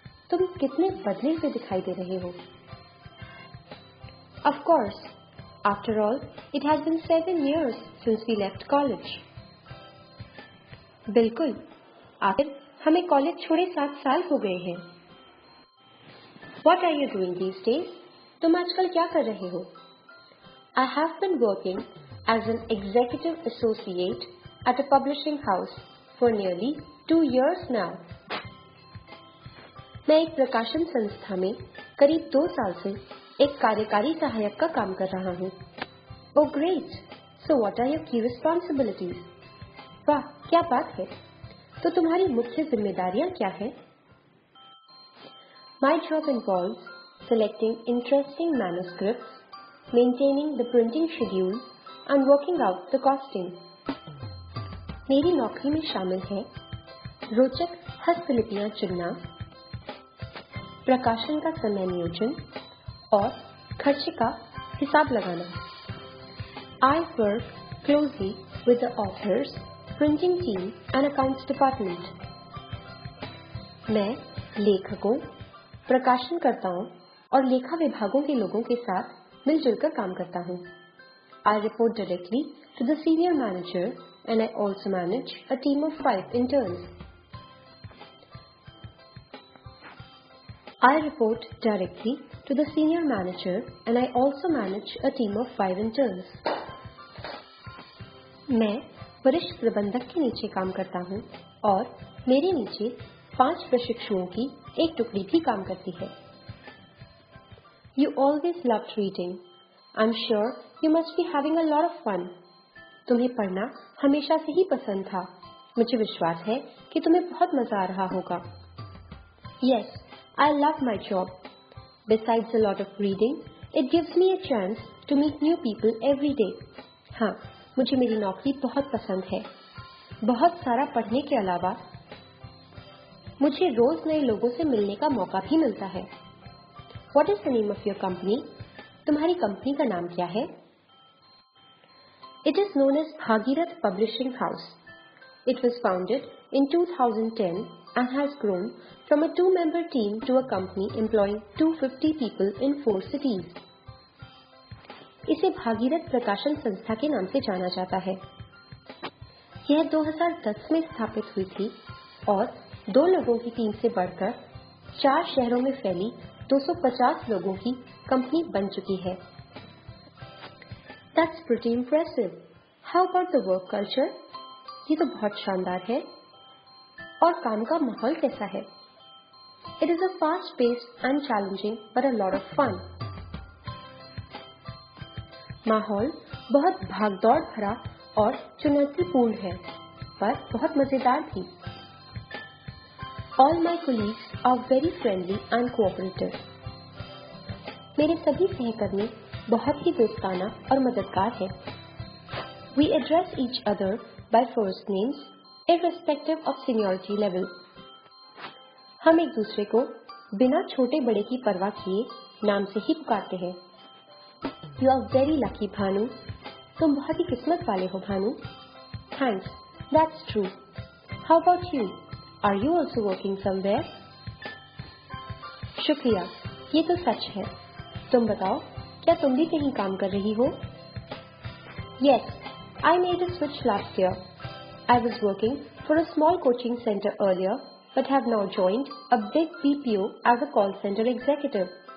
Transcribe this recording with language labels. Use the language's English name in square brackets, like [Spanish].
[Hindi] तुम कितने बदले हुए दिखाई दे रहे हो। [English] Of course, after all it has been 7 years since we left college. [Hindi] बिल्कुल, आखिर हमें कॉलेज छोड़े 7 साल हो गए हैं। [English] What are you doing these days? [Hindi] तुम आजकल क्या कर रहे हो? [English] I have been working as an executive associate at a publishing house for nearly 2 years now. [Hindi] मैं एक प्रकाशन संस्था में करीब 2 साल से एक कार्यकारी सहायक का काम कर रहा हूँ। [English] Oh great! So what are your key responsibilities? [Hindi] वाह, क्या बात है! तो तुम्हारी मुख्य जिम्मेदारियां क्या है? [English] My job involves selecting interesting manuscripts, maintaining the printing schedule, and working out the costing. [Hindi] मेरी नौकरी में शामिल है रोचक हस्तलिपियां चुनना, प्रकाशन का समय नियोजन और खर्च का हिसाब लगाना। [English] I work closely with the authors, printing team and accounts department. [Hindi] मैं लेखकों, प्रकाशनकर्ताओं और लेखा विभागों के लोगों के साथ मिलजुल कर काम करता हूँ। [English] I report directly to the senior manager and I also manage a team of 5 interns. I report directly to the senior manager and I also manage a team of 5 interns. [Hindi] मैं वरिष्ठ प्रबंधक के नीचे काम करता हूँ और मेरे नीचे 5 प्रशिक्षुओं की एक टुकड़ी भी काम करती है। [English] You always loved reading. I'm sure you must be having a lot of fun. [Hindi] तुम्हें पढ़ना हमेशा से ही पसंद था। मुझे विश्वास है कि तुम्हें बहुत मजा आ रहा होगा। [English] Yes, I love my job. Besides a lot of reading, it gives me a chance to meet new people every day. [Hindi] हाँ, मुझे मेरी नौकरी बहुत पसंद है। बहुत सारा पढ़ने के अलावा मुझे रोज नए लोगों से मिलने का मौका भी मिलता है। [English] What is the name of your company? [Hindi] तुम्हारी कंपनी का नाम क्या है? [English] It is known as Bhagirath Publishing House. It was founded in 2010 and has grown from a 2-member team to a company employing 250 people in 4 cities. [Hindi] इसे भागीरथ प्रकाशन संस्था के नाम से जाना जाता है। यह 2010 में स्थापित हुई थी और 2 लोगों की टीम से बढ़कर 4 शहरों में फैली 250 लोगों की कंपनी बन चुकी है। [English] That's pretty impressive. How about the work culture? [Hindi] ये तो बहुत शानदार है। और काम का माहौल कैसा है? [English] It is a fast-paced and challenging but a lot of fun. [Hindi] माहौल बहुत भागदौड़ भरा और चुनौतीपूर्ण है, पर बहुत मजेदार भी। [English] All my colleagues are very friendly and cooperative. [Hindi] मेरे सभी सहकर्मी बहुत ही दोस्ताना और मददगार हैं। [English] We address each other by first names, irrespective of seniority level. [Hindi] हम एक दूसरे को बिना छोटे बड़े की परवाह किए नाम से ही पुकारते हैं। [English] You are very lucky, Bhanu. [Hindi] तुम बहुत ही किस्मत वाले हो, Bhanu. [English] Thanks, that's true. How about you? Are you also working somewhere? [Hindi] शुक्रिया, ये तो सच है। तुम बताओ, क्या तुम भी कहीं काम कर रही हो? [English] Yes, I made a switch last year. I was working for a small coaching center earlier, but have now joined a big BPO as a call center executive.